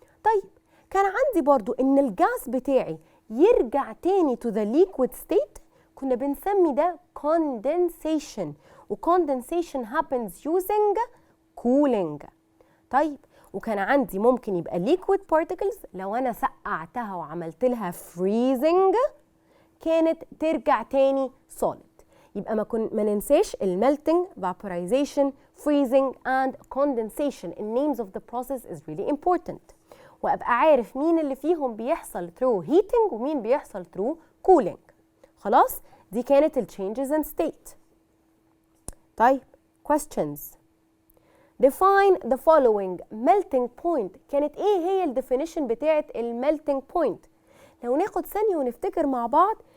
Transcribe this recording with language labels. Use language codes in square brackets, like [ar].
[ar] طيب كان عندي برضو إن الجاز بتاعي يرجع تاني [en] to the liquid state [ar] كنا بنسمي ده condensation، و [en] condensation happens using cooling. [ar] طيب وكان عندي ممكن يبقى [en] liquid particles [ar] لو أنا سقعتها وعملت لها freezing كانت ترجع تاني solid. يبقى ما ننساش [en] melting, vaporization, freezing and condensation. The names of the process is really important. [ar] وأبقى عارف مين اللي فيهم بيحصل [en] through heating [ar] ومين بيحصل [en] through cooling. [ar] خلاص؟ دي كانت ال [en] changes in state. [ar] طيب questions. [en] Define the following. [ar] melting point كانت ايه هي ال definition بتاعت ال melting point؟ لو ناخد ثانية ونفتكر مع بعض